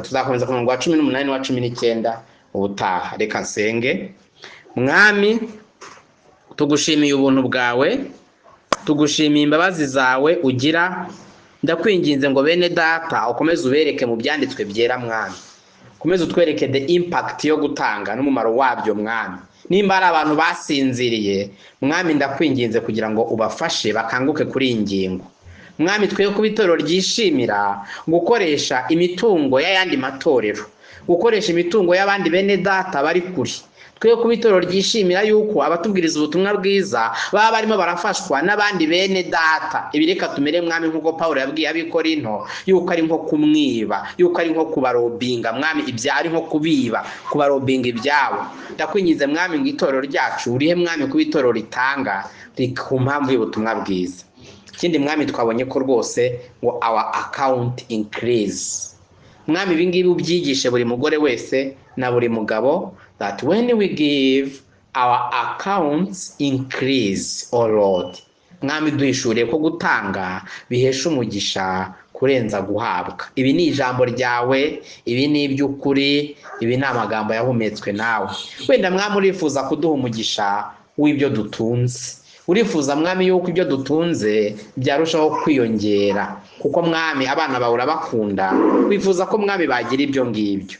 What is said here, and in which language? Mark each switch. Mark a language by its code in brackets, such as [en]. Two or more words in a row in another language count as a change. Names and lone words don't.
[rw] Tuzakomeza ku murongo wa 18 n'uwa 19 ubutaha. Reka nsenge. Mwami, tugushimiye ubuntu bwawe, tugushimiye imbabazi zawe ugira. Ndakwinginze ngo bene data ukomeze ubereke mu byanditswe byera mwami, ukomeze utwereke [en] the impact [rw] yo gutanga n'umumaro wabyo mwami. Nimba ari abantu basinziriye mwami, ndakwinginze kugira ngo ubafashe bakanguke kuri iyi ngingo mwami. Twe ku itorero ryishimira gukoresha imitungo y'ayandi matorero, gukoresha imitungo y'abandi bene data bari kuri. Twe ku itorero ryishimira yuko abatubwiriza ubutumwa bwiza baba barimo barafashwa n'abandi bene data. Ibireka tumere mwami nk'uko Paulo yabwiye ab'Ikorinto yuko ari nko kumwiba, yuko ari nko kubarobinga mwami, ibyari nko kubiba, kubarobinga ibyabo. Ndakwingize mwami ngo itorero ryacu urihe mwami ku itorero ritanga ku mpamvu y'ubutumwa bwiza. Ikindi mwami, twabonye ko rwose ngo [en] our account increase [rw] mwami. Ibi ngibi ubyigishe buri mugore wese na buri mugabo, [en] that when we give our accounts increase, oh Lord. [rw] Mwami, duhishuriye ko gutanga bihesha umugisha kurenza guhabwa. Ibi ni ijambo ryawe, ibi ni iby'ukuri, ibi ni amagambo yahumetswe nawe. Wenda mwami urifuza kuduha umugisha w'ibyo dutunze, urifuza mwami yuko ibyo dutunze byarushaho kwiyongera, kuko mwami abana bawe urabakunda, wifuza ko mwami bagira ibyo ngibyo.